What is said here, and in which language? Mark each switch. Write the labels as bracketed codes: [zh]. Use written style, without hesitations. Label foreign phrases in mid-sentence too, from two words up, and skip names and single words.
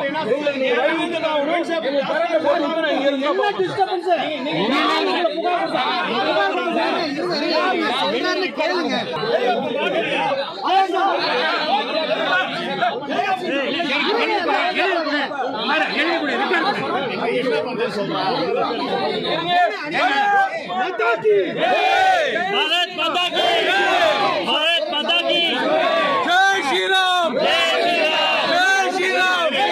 [ta] உங்களுக்கு நீங்க வைங்க நான் ஒரு நிமிஷம் கரண்ட் போடுங்க நான் இங்க இருந்தா என்ன டிஸ்டர்பன்ஸ் நீங்க கேளுங்க. [hi] भारत माता की भारत माता की जय श्री राम जय श्री राम